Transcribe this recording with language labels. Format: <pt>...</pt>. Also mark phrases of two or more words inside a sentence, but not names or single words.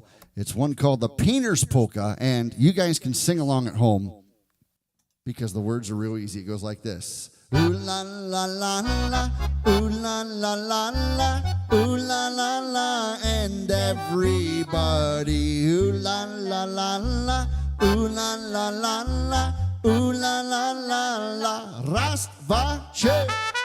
<en>It's one called the Painter's Polka, and you guys can sing along at home because the words are real easy. It goes like this. Ooh la la la la, ooh la la la la, ooh la la la, and everybody. Ooh la la la la, ooh la la la la, ooh la la la la.</en> <pl>Raz, dwa, trzy.</pl>